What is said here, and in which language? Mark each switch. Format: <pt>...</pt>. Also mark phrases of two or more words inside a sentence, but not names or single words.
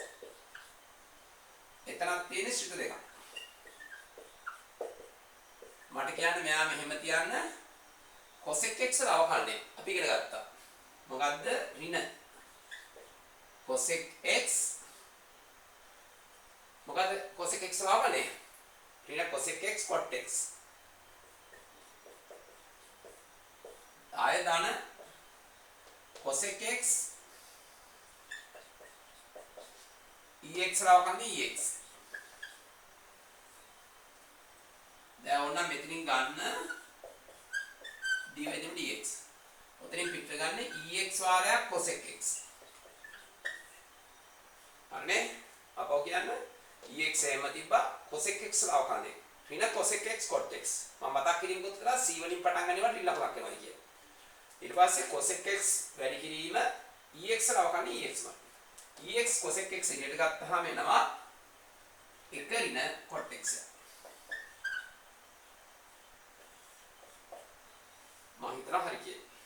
<si>එතනක් තියෙන ශ්‍රිත දෙකක්. මට කියන්න මෙයා මෙහෙම තියන්න cosec x වල අවකලනය අපි ඉගෙන ගත්තා. මොකද්ද? ඍණ cosec x මොකද්ද cosec x වල අවකලනය? ඍණ cosec x cot x. ආය දාන cosec x ex වල අවකලනය ex. දැන් ඕන මෙතනින් ගන්න dy dx. ඔතනින් පිටර ගන්න ex වාරයක් cosec x. හරිනේ? අපෝ කියන්න ex එහෙම තිබ්බා cosec x වල අවකලනය. ඍණ cosec x cot x. මම මතක් කිරීමකුත් කළා c වලින් පටන් ගන්න ඒවා ඍණ ලකුණක් වෙනවා කියලා. ඊට පස්සේ cosec x වැඩි කිරීම ex වල අවකලනය ex මත. ex cosec x එළියට ගත්තාම එනවා 1 ඍණ cot x. මම හිතනවා හරි කියලා.</si>